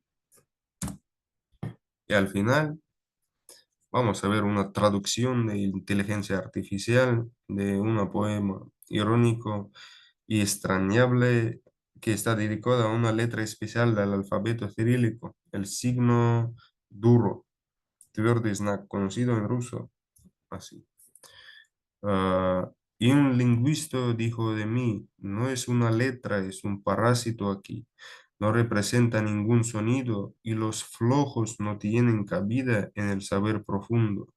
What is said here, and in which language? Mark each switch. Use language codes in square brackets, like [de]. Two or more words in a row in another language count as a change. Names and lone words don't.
[es] Y al final, vamos a ver una traducción de inteligencia artificial de un poema irónico y extrañable que está dedicado a una letra especial del alfabeto cirílico, el signo duro, [ru] tвердый знак, [es] conocido en ruso así. Ah, y un lingüista dijo de mí, no es una letra, es un parásito aquí. No representa ningún sonido y los flojos no tienen cabida en el saber profundo.